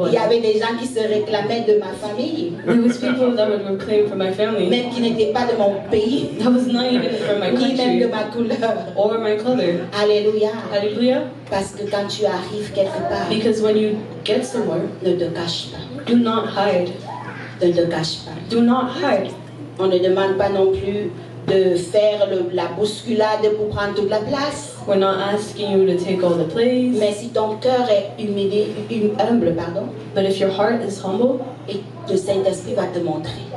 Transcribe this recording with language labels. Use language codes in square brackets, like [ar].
[fr] Il y [en] one. [fr] avait des gens qui se réclamaient de ma famille, [en] There was people that would reclaim from my family. [fr] même qui n'étaient pas de mon pays, [en] That was not even from my [fr] ni même de [en] country [fr] ma couleur. [en] or my color. [fr] Alléluia. [en] Hallelujah. [fr] Parce que quand tu arrives quelque part, [en] Because when you get somewhere, [fr] ne te cache pas. [en] do not hide. [fr] Ne te cache pas. [en] Do not hide. [fr] On ne demande pas non plus de faire la bousculade pour prendre toute la place. [en] We're not asking you to take all the place. [fr] Mais si ton cœur est humble, pardon, [en] But if your heart is humble, [fr] et le Saint-Esprit va te montrer